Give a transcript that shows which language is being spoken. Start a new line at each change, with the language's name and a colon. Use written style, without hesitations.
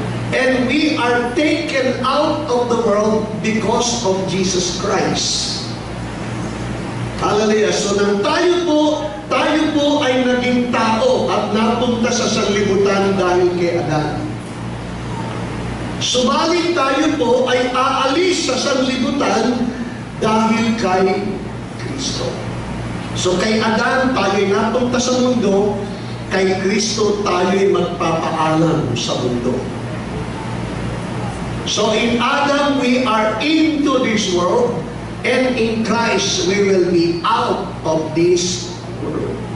English: And we are taken out of the world because of Jesus Christ. Hallelujah.
Filipino: So nang tayo po ay naging tao at napunta sa sanlibutan dahil kay Adan. Subalit tayo po ay aalis sa sanlibutan dahil kay Kristo. So kay Adan tayo ay napunta sa mundo, kay Kristo tayo ay magpapaalam sa mundo.
English: So in Adam we are into this world, and in Christ we will be out of this world.